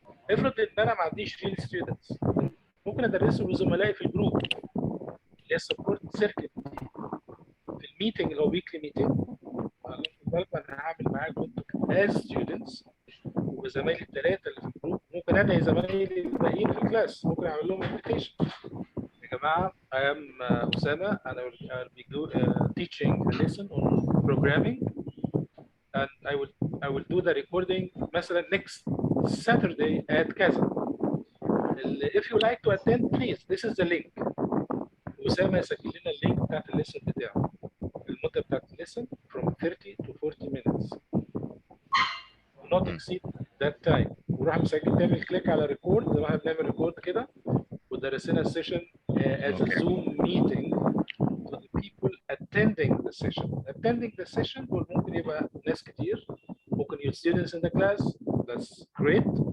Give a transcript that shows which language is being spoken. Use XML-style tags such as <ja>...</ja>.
<ar>افرض ان انا ما عنديش ريل ستودنتس، ممكن ادرسه لزملائي في الجروب اللي هي السبورت سيركت في الميتنج اللي هو ويكلي ميتنج. انا هعمل معاكم انتوا از ستودنتس وزمايلي الثلاثه اللي في الجروب، ممكن ادعي زمايلي الباقيين في الكلاس، ممكن اعمل لهم انفيتيشن. يا جماعه</ar> <en>I am اسامه and I will be teaching a lesson on programming and I will do the recording</en> <ar>مثلا</ar> <en>next Saturday at كذا. If you like to attend please this is the link.</en> <ar>اسامه يسجل لنا اللينك بتاعت الليسن بتاعه، المده بتاعت الليسن</ar> <en>from 30 to 40 minutes. not exceed that time.</en> <ar>وراح مسجل تعمل كليك على ريكورد زي ما احنا بنعمل ريكورد كده، ودرسنا السيشن</ar> <en>as a Zoom meeting to the people attending the session.</en> <ar>Attending the session دول ممكن يبقى ناس كتير ممكن</ar> <en>your students in the class, that's great.</en>